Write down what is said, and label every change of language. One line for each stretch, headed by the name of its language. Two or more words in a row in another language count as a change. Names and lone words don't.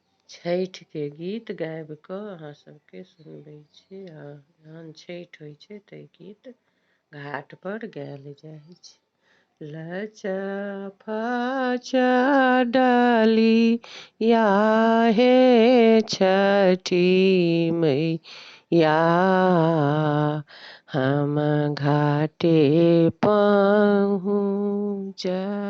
Maithili: छठि के गीत गाबि कऽ अहाँ सबके सुनबै छी। जहन छठि होइ छै तऽ गीत घाट पर गायल जाइ छै। लचा फचा डालिया हे छठी मैया, हम घाटे पहुँचा।